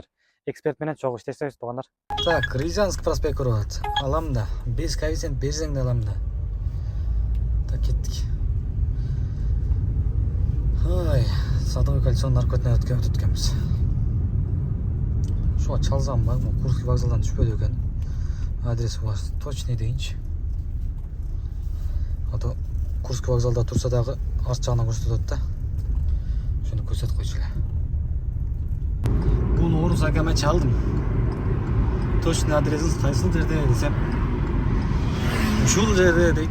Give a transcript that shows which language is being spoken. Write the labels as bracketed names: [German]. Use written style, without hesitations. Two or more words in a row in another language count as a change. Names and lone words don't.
[Kyrgyz] Эксперт менен чогуу иштесебиз туугандар. Так, Рязанск проспект көрүп атат. Алам да, 5 коэффициент берсең да алам да. Так, кеттик. Ой, Садовый кольцонун аркөтүнөн өтүп өткөнбүз. Ошого чалсам бар, Курский вокзалдан түшпөдү экен. [Russian] Адрес у вас точный дейинчи. [Kyrgyz] Ото Курский вокзалда турса дагы арт жагынан көрсөтөт да. Ошону көрсөтүп койчу эле. Буну Орус акама чалдым. Точный адресин кайсыл жерде десем, ушул жерде дейт.